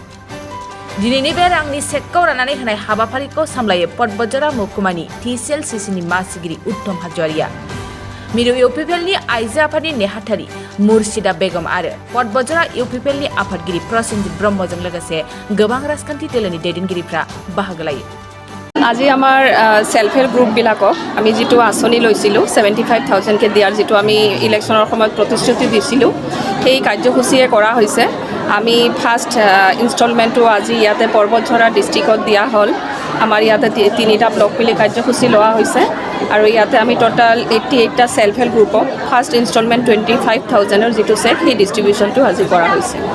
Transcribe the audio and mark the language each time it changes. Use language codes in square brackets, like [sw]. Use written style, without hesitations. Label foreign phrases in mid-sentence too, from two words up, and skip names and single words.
[brx] दिनैनि बे रांनि चेकखौ राननानै होनाय हाबाफारिखौ सामलायो बतझरा महकुमानि TCLCCनि मासिगिरि उत्तम हाज'वारिया। मिरु इउपिपिएलनि आइजो आफादनि नेहाथारि मुर्शिदा बेगम आरो बतझरा इउपिपिएलनि आफादगिरि प्रसेनजित ब्रह्मजों लोगोसे गोबां राजखान्थि दोलोनि दैदेनगिरिफ्रा बाहागो लायो। [as] আজি আমাৰ [en] self help group [as] আমি যিটো আঁচনি লৈছিলোঁ 75,000কে দিয়াৰ যিটো আমি ইলেকশ্যনৰ সময়ত প্ৰতিশ্ৰুতি দিছিলোঁ সেই কাৰ্যসূচীয়ে কৰা হৈছে। আমি [en] first instalment [as] আজি ইয়াতে বতঝৰা ডিষ্ট্ৰিক্টত দিয়া হ'ল। আমাৰ ইয়াতে 3টা ব্লক মিলি কাৰ্যসূচী লোৱা হৈছে আৰু ইয়াতে আমি টোটাল 88টা [en] self help group first instalment [as] 25,000ৰ যিটো চেক সেই ডিষ্ট্ৰিবিউশ্যনটো আজি কৰা হৈছে।